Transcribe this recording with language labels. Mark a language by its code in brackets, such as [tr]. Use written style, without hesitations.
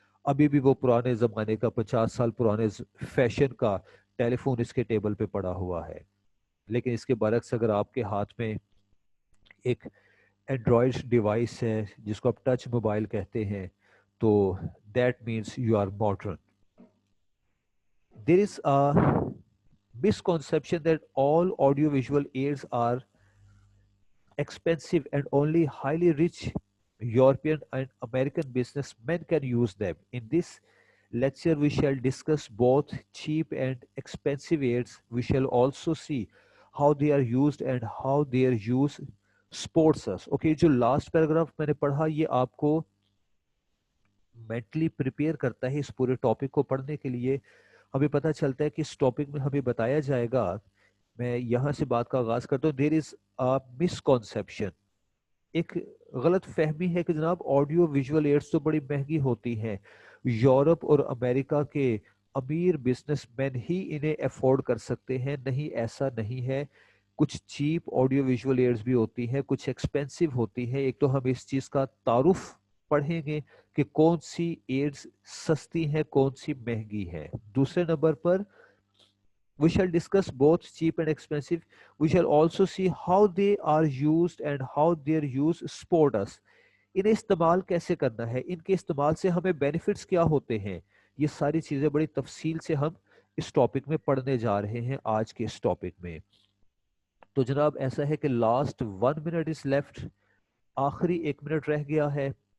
[hi] अभी भी वो पुराने ज़माने का 50 साल पुराने फैशन का टेलीफोन इसके टेबल पे पड़ा हुआ है। लेकिन इसके बरक्स अगर आपके हाथ में एक एंड्रॉयड डिवाइस है जिसको आप टच मोबाइल कहते हैं, तो [en] That means you are modern. There is a misconception that all audiovisual aids are expensive and only highly rich European and American businessmen can use them. In this lecture, we shall discuss both cheap and expensive aids. We shall also see how they are used and how their use supports us. [hi] Okay, जो last paragraph मैंने पढ़ा, ये आपको mentally prepare करता है इस पूरे topic को पढ़ने के लिए। हमें पता चलता है कि इस टॉपिक में हमें बताया जाएगा। मैं यहाँ से बात का आगाज करता हूँ। [en] there is a misconception, [hi] एक गलत फहमी है कि जनाब ऑडियो विजुअल एड्स तो बड़ी महंगी होती हैं, यूरोप और अमेरिका के अमीर बिजनेसमैन ही इन्हें अफोर्ड कर सकते हैं। नहीं, ऐसा नहीं है। कुछ चीप ऑडियो विजुअल एड्स भी होती हैं, कुछ एक्सपेंसिव होती है। एक तो हम इस चीज का तारुफ पढ़ेंगे कि कौन सी एड्स सस्ती है, कौन सी महंगी है। दूसरे नंबर पर [en] we shall discuss both cheap and expensive. We shall also see how they are used and how their use support us. [hi] इन्हें इस्तेमाल कैसे करना है, इनके इस्तेमाल से हमें बेनिफिट्स क्या होते हैं, ये सारी चीजें बड़ी तफसील से हम इस टॉपिक में पढ़ने जा रहे हैं आज के इस टॉपिक में। तो जनाब ऐसा है कि [en] last 1 minute is left, [hi] आखिरी 1 मिनट रह गया है।